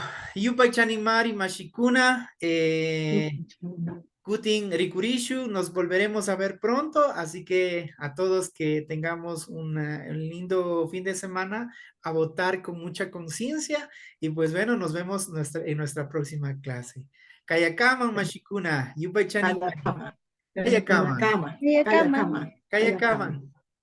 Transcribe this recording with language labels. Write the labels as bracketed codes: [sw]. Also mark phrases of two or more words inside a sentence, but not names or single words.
[qu] Yupai Chanimari Mashikuna. Kutin Rikurishu. [es] Nos volveremos a ver pronto. Así que a todos que tengamos un lindo fin de semana, a votar con mucha conciencia. Y pues bueno, nos vemos en nuestra próxima clase. [qu] Kayakaman Mashikuna. Yupai Chanimari. Kayakaman. Kayakama. Kayakaman.